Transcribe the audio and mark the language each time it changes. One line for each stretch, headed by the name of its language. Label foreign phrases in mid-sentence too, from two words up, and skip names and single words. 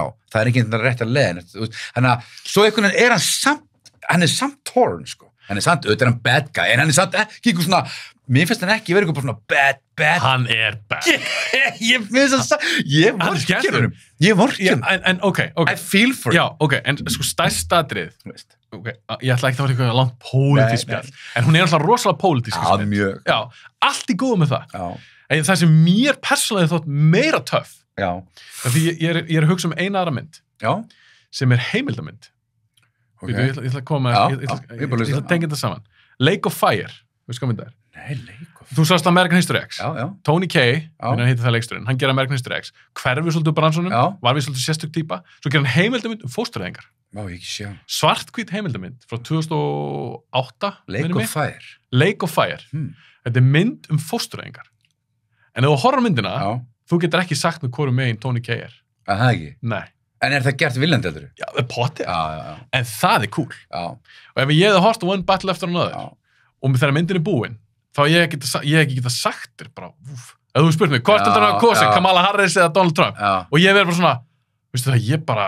Icelandic: Það er ekki endilega rétt að leiðin. Þannig að svo einhvern veginn er hann samt torn, hann er samt, auðvitað er hann
English: bad guy,
Icelandic: en hann er samt ekki eitthvað svona, mér finnst hann ekki verið eitthvað svona bad. Hann er bad. Ég vorkjum. En ok.
English: I feel for it.
Icelandic: Já, ok, en stærsta atrið, ég ætla ekki að vera eitthvað langt pólitísk spjall, en hún er alltaf rosalega pólitísk spjall. Já, mjög. Já, allt í góðu með það. Já. En það sem mér persónulega þótt meira töff, því ég er að hugsa eina aðra mynd, sem er heimildamynd. Ég ætla að koma, ég ætla að tengja þetta saman. Lake of Fire, veist hvað mynd það er? Nei, Lake of Fire. Þú sást American History X. Já. Tony Kaye, hann heitir það leiksturinn, hann gerir American History X, hverfur svolítið úr bransunum, var við svolítið sérstök típa, svo gerir hann heimildamynd fóstureyðingar. Svarthvít heimildamynd frá 2008. Lake of Fire. Þetta er mynd fóstureyðingar. En ef þú horfir á myndina, þú getur ekki sagt með hvorum megin Tony Kaye er. Það ekki? Nei. En er það gert viljandi heldur? Já, potið. En það er cool. Og ef ég hefði hort One Battle After Another, og þegar myndin er búin, þá ég ekki geta sagt þér bara, ef þú spurt mig, hvort heldur hann að kosi, Kamala Harris eða Donald Trump, og ég verður bara svona, veistu það, ég bara...